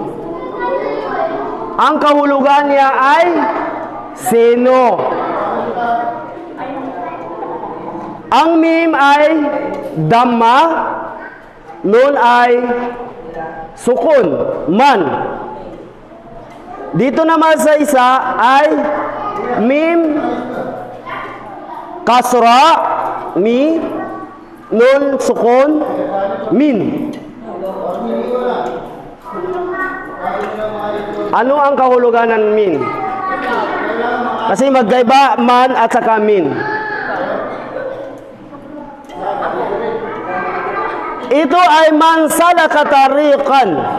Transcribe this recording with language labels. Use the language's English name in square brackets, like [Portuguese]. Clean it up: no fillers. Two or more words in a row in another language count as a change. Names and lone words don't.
[Filipino] Ang kahulugan niya ay sino. Ang mim ay dhamma, nun ay sukun, man. Dito naman sa isa ay mim, kasra, mi, nun, sukun, min. Ano ang kahulugan ng min? Kasi magkaiba man at saka min. Ito ay [Arabic] من سلك طريقا.